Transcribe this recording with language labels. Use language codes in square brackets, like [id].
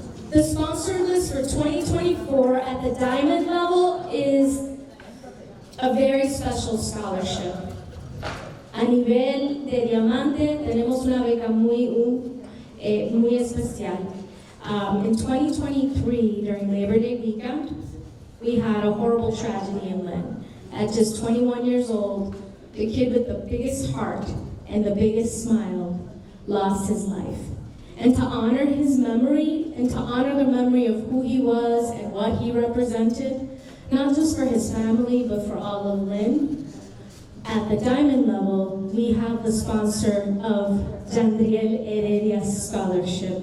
[en] The sponsor list for 2024 at the diamond level is a very special scholarship. [es] A nivel de diamante tenemos una beca muy especial. [en] In 2023, during Labor Day weekend, we had a horrible tragedy in Lynn. At just 21 years old, the kid with the biggest heart and the biggest smile, lost his life. And to honor his memory, and to honor the memory of who he was and what he represented, not just for his family, but for all of Lynn, at the diamond level, we have the sponsor of Jandriel Heredia's scholarship.